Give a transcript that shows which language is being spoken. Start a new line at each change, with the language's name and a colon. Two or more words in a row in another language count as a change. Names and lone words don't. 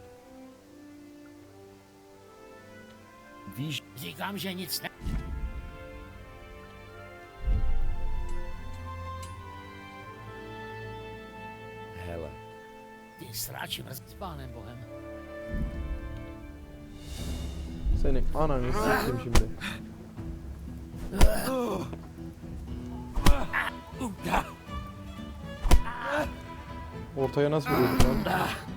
Czech: Víš, Říkám, že nic ne... hele, Ty sráči mrz s pánem Bohem.
Turkish: Senin ananı s**tim şimdi. Ortaya nasıl vuruyorduk lan?